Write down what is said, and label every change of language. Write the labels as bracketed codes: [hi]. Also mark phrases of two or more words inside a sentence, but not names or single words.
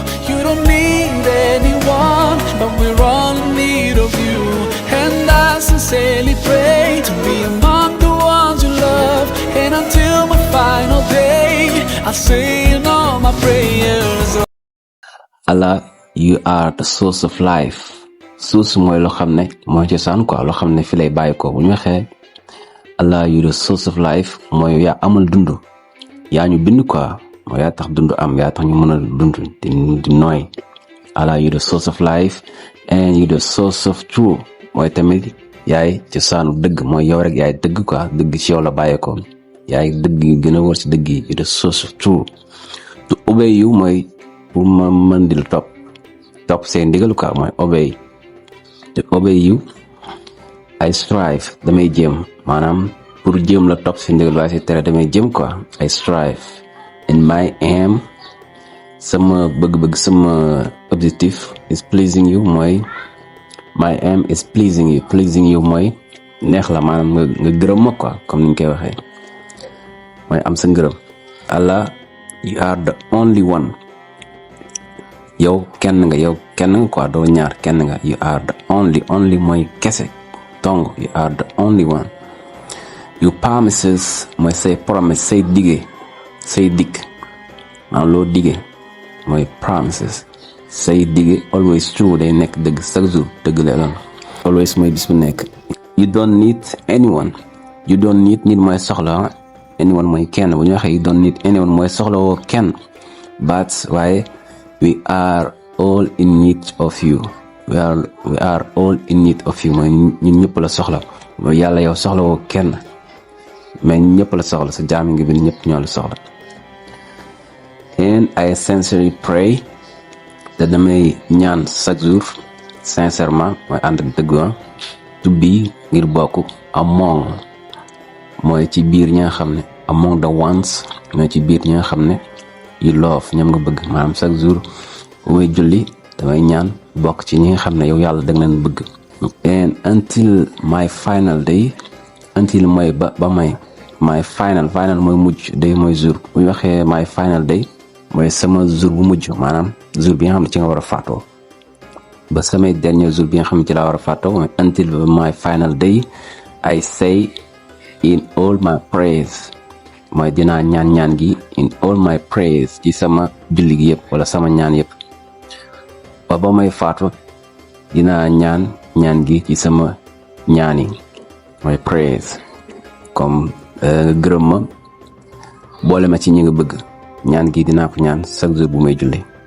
[en] You don't need anyone, but we're all in need of you. And I sincerely pray to be among the ones you love. And until my final day, I'll say in all my prayers, Allah, you are the source of life. [wo] Source mooy loo xam ne mooy cosaan quoi, loo xam ne fi lay bàyyi ko bu ñu waxee [en] Allah, you the source of life [wo] mooy yaa amul dund, yaa ñu bind quoi, mooy yaa tax dund am, yaa tax ñu mën a dund di nooy. [en] Allah, you the source of life and you the source of truth [wo] mooy tamit yaay cosaanu dëgg, mooy yow rek yaay dëgg quoi, dëgg ci yow la bàyyi ko, yaay dëgg yi gën a wër ci dëgg yi. [en] You the source of truth. To obey you [wo] mooy pour ma mën di la topp seen ndigal quoi, mooy obey. [en] To obey you I strive, [wo] damay jéem, maanaam pour jéem la topp seen ndigal waaye si tere damay jéem quoi. [en] I strive and my aim, [wo] sama bëgg-bëgg, sama [en] objectif is pleasing you, mooy my aim is pleasing you. [wo] Pleasing you mooy neex la, maanaam nga gërëm ma quoi, comme ni ñu koy waxee, mooy am sa ngërëm. [en] Allah, you are the only one. [wo] yow kenn nga quoi, doo ñaar, kenn nga. [en] You are the only [wo] mooy kese tong. [en] You are the only one. You promises [wo] mooy say promise, say dige, say dikk, maanaam loo dige mooy promises. say dige [en] always true, [wo] day nekk dëgg [fr] chaque jour, [wo] dëgg la lan. Always mooy bis bu nekk. [en] You don't need anyone. You don't need, [wo] nit mooy soxla, anyone mooy kenn. bu ñu waxee [en] you don't need anyone [wo] mooy soxla woo kenn, [en] but waaye we are all in need of you. We are all in need of you [wo] mooy ñun ñëpp la soxla, mooy yàlla yow soxla woo kenn mais ñëpp la soxla, sa jaam ngi bi ñëpp ñoo la soxla. [en] And I sincerely pray, [wo] te damay ñaan [fr] chaque jour sincèrement [wo] mooy ànd ak dëgg, [en] to be [wo] ngir bokk among mooy ci biir ñi nga xam ne, [en] among the ones [wo] mooy ci biir ñi nga xam ne [en] you love, [wo] ñoom nga bëgg. maanaam [fr] chaque jour [wo] bu may julli damay ñaan bokk ci ñi nga xam ne yow yàlla da nga leen bëgg. [en] And until my final day, until [wo] mooy ba may, [en] my final [wo] mooy mujj, [en] day mooy jour. [wo] bu ñu waxee [en] my final day [wo] mooy sama jour bu mujj, maanaam jour bi nga xam ne ci nga war a faatoo, ba samay [fr] dernier jour [wo] bi nga xam ne ci laa war a faatoo mooy [en] until my final day I say in all my prayers, [wo] mooy dinaa ñaan gi [en] in all my prayers, [wo] ci sama julli gi yëpp wala sama ñaan yëpp. ba may faatu dinaa ñaan gi ci sama ñaani mooy prayers, comme gërëm ma, boole ma ci ñi nga bëgg. ñaan gi dinaa ko ñaan [fr] chaque jour [wo] bu may julli.